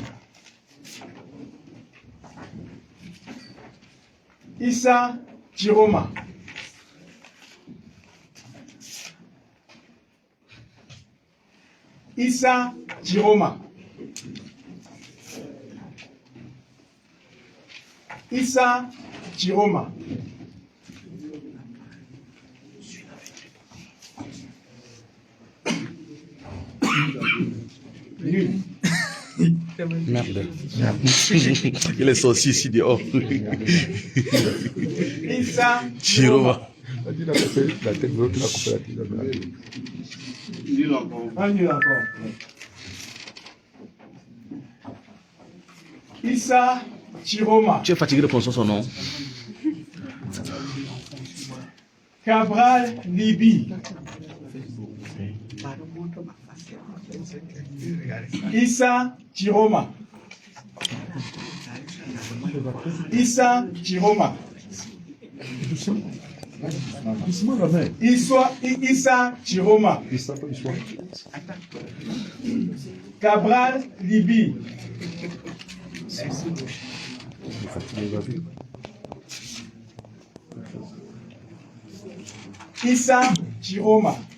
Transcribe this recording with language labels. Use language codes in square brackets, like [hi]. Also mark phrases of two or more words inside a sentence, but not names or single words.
[fr] Issa Chiroma. Issa Chiroma. Issa Chiroma. Merde. Il est sorti ici dehors. Issa Chiroma. La tête veut qu'il a coupé la tête. Un nul encore. Issa Chiroma. Tu es fatigué de prononcer son nom. Cabral Libi. Issa Chiroma. Issa Chiroma. Doucement la main. Issa Chiroma. Cabral Libi. Issa Chiroma.